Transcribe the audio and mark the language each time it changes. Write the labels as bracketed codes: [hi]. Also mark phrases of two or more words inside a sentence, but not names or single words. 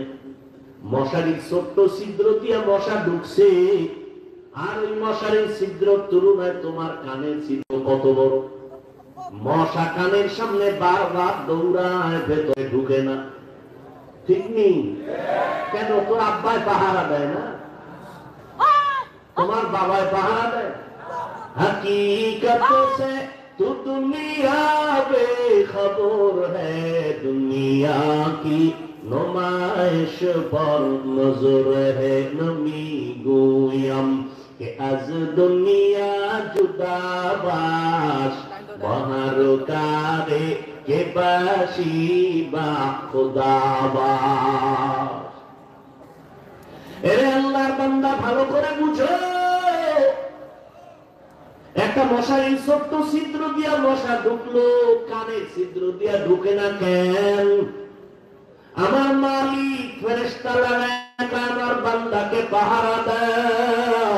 [bn] মশারির ছোট্ট ছিদ্র দিয়া মশা ঢুকছে, আর ওই মশারির ছিদ্র তুলনায় তোমার কানের ছিদ্র কত বড়। মশা কানের সামনে বারবার দৌড়ায়, ভেতরে ঢুকে না। ঠিক নেই? কেন? তোর আব্বাই পাহারা দেয় না? তোমার বাবাই পাহারা দেয়? [ur] حقیقت سے تو دنیا بے خبر ہے، دنیا کی نمائش پر نظر ہے. [fa] نمی گویم که از دنیا جدا باش، بهر کاری که باشی با خدا باش. [bn] এরে আল্লাহর বান্দা, ভালো করে বুঝো, একটা মশারি ছোট্ট ছিদ্র দিয়া মশা ঢুকলো, কানের ছিদ্র দিয়া ঢুকে না কেন? আমার মালিক ফেরেশতা লাগায় আমার বান্দাকে পাহারা দাও।